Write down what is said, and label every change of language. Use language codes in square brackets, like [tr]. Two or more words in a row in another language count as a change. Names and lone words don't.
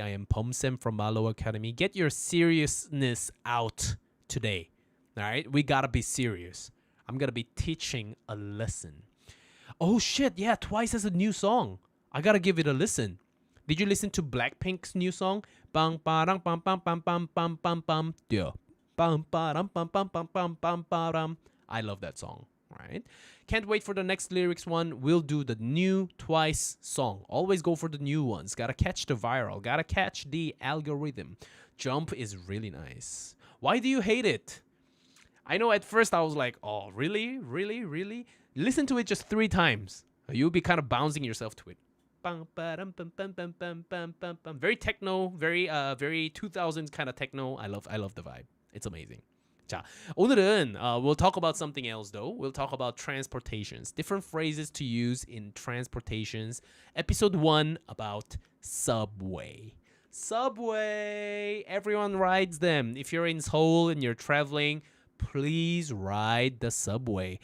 [en] I am Beom from Mallo Academy. Get your seriousness out today. All right? We gotta be serious. I'm gonna be teaching a lesson. Oh shit, yeah, Twice has a new song. I gotta give it a listen. Did you listen to Blackpink's new song? Bang bang bam bam bam bam bam bam bam yeah. Bam bam bam bam bam bam bam bam. I love that song, right? Can't wait for the next lyrics one. We'll do the new Twice song. Always go for the new ones. Gotta catch the viral. Gotta catch the algorithm. Jump is really nice. Why do you hate it? I know at first I was like, oh, really? Listen to it just 3 times. You'll be kind of bouncing yourself to it. Very techno, very 2000s kind of techno. I love the vibe. It's amazing. [ko] 자, 오늘은 [en] we'll talk about something else though. We'll talk about transportations, different phrases to use in transportations. Episode 1 about subway. Subway. Everyone rides them. If you're in Seoul and you're traveling, please ride the subway.